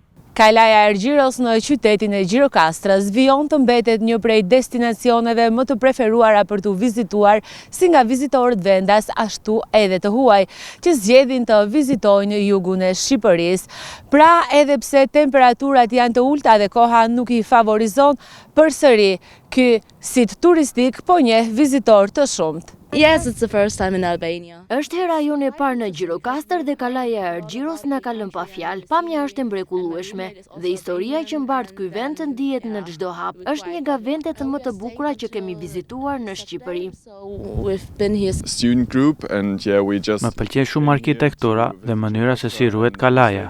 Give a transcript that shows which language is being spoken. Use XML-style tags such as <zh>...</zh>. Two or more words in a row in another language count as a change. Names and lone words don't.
<sq>Kalaja e Ergjiros në qytetin e Gjirokastrës vijon të mbetet një prej destinacioneve më të preferuara për të vizituar si nga vizitorët vendas ashtu edhe të huaj, që zgjedhin të vizitojnë jugun e Shqipërisë. Pra edhe pse temperaturat janë të ulta dhe koha nuk i favorizon, përsëri ky sit turistik po njeh vizitor të shumt.</sq> <en>Yes, it's the first time in Albania.</en> <sq>Është hera jonë e parë në Gjirokastër dhe Kalaja e Ergjiros na ka lënë pa fjalë. Pamja është e mrekullueshme dhe historia që mbart ky vend ndihet në çdo hap. Është një nga vendet më të bukura që kemi vizituar në Shqipëri. Më pëlqen shumë arkitektura dhe mënyra se si ruhet Kalaja.</sq>